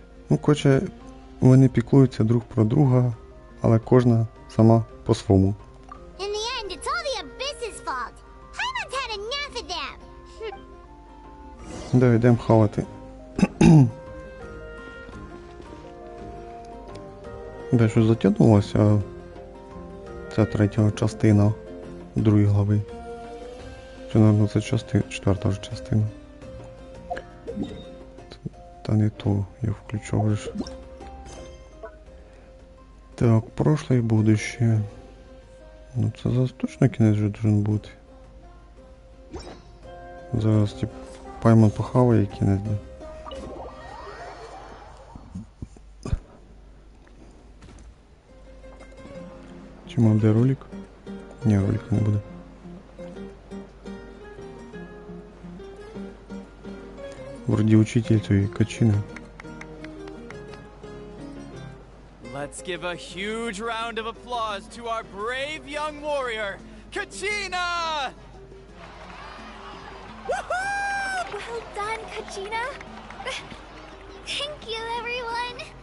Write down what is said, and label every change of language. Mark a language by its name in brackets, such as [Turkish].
[Ukrainian] Ну, коротше, вони піклуються друг про друга, але кожна сама по-своєму. [English] In the end, it's all the Abyss's fault. Paimon's had enough of them. [Ukrainian] Да, йдемо хавати. Да, щось затягнулося. Ця третя частина другої глави. Чи, напевно, це четверта вже частина. Та не то, я включу. Так, прошлое і будущее. Ну це зараз точно кінець вже должен бути. Зараз тип Паймон похаває і кінець. Чи мав де ролик? Ні, ролика не буде. Вроді учитель цієї качини. [English] Let's give a huge round of applause to our brave young warrior, Kachina! Woohoo! Well done, Kachina! Thank you, everyone!